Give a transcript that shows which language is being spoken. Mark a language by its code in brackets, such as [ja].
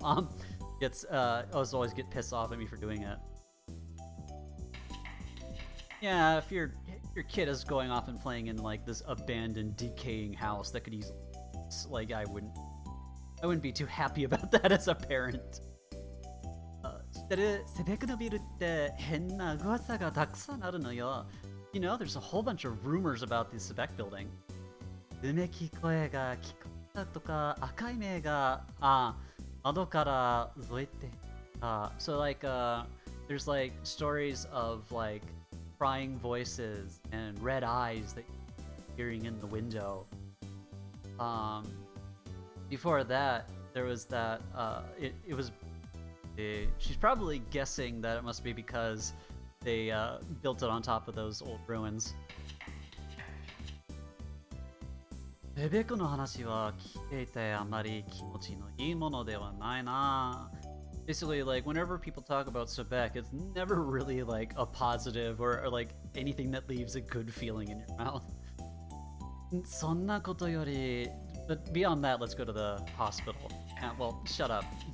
[en] Always get pissed off at me for doing it. Yeah, if your kid is going off and playing in like this abandoned, decaying house that could easily like I wouldn't be too happy about that as a parent. [ja] 知ってるセベクのビルって変な噂がたくさんあるのよ。 [en] You know, there's a whole bunch of rumors about the Sebek building. [ja] うめき声が聞こえたとか、赤い目が、窓から覗いて。 [en] So like there's like stories of like crying voices and red eyes that you're hearing in the window. Before that, there was that it was she's probably guessing that it must be because they built it on top of those old ruins. [ja] セベクの話は聞いていてあまり気持ちのいいものではないな。 [en] Basically, like whenever people talk about Sebek, it's never really like a positive or like anything that leaves a good feeling in your mouth. [ja] そんなことより、 [en] But beyond that, let's go to the hospital. Well, shut up.